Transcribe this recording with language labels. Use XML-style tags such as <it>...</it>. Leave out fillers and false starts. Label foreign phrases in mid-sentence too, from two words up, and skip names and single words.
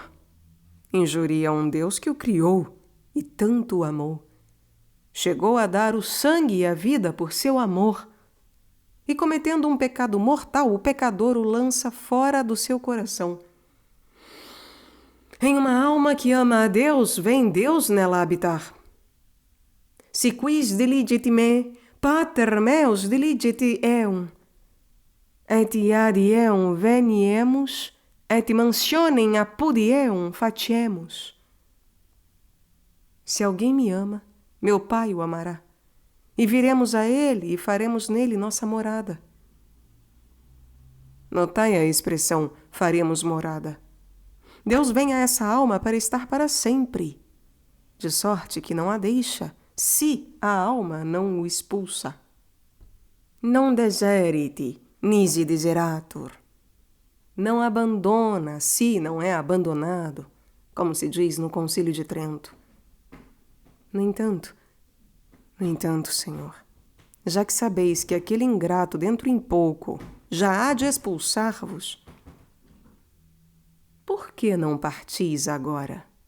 <pt>Injuria um Deus que o criou e tanto o amou. Chegou a dar o sangue e a vida por seu amor. E cometendo um pecado mortal, o pecador o lança fora do seu coração. Em uma alma que ama a Deus, vem Deus nela habitar.</pt> <la>Si quis diligit me, pater meus diligit eum. Et ad eum veniemus, et mansionem apud eum fatiemus.</la> <pt>Se alguém me ama, meu Pai o amará, e viremos a ele e faremos nele nossa morada. Notai a expressão faremos morada. Deus vem a essa alma para estar para sempre, de sorte que não a deixa, se a alma não o expulsa.</pt> <la>Non deseriti, nisi deseratur.</la> <pt>Não abandona, se não é abandonado, como se diz no Concílio de Trento. No entanto, Senhor, já que sabeis que aquele ingrato dentro em pouco já há de expulsar-vos, por que não partis agora?</pt>